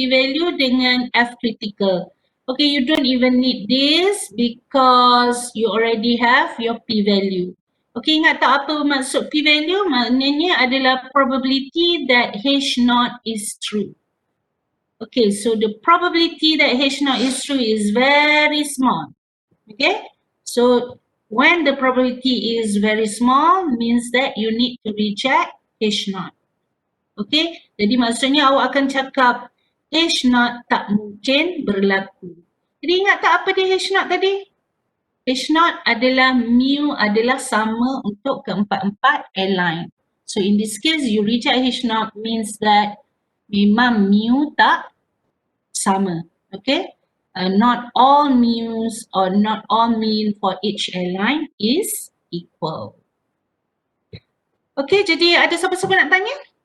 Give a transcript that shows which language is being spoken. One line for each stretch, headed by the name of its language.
Malay: P-value dengan F critical.
English: Okay, you don't even need this because you already have your p-value.
Malay: Okay, ingat tak apa maksud p-value? Maknanya adalah
English: probability that H naught is true. Okay, so the probability that H naught is true is very small. Okay, so when the probability is very small means that you need to reject H naught.
Malay: Okay, jadi maksudnya awak akan cakap H naught tak mungkin berlaku. Jadi ingat tak apa dia H naught tadi? H naught adalah mu adalah sama untuk keempat-empat airline.
English: So in this case, you reject H naught means that
Malay: memang mu tak sama.
English: Okay? Not all mu's or not all mean for each airline is equal.
Malay: Okay, jadi ada siapa-siapa nak tanya?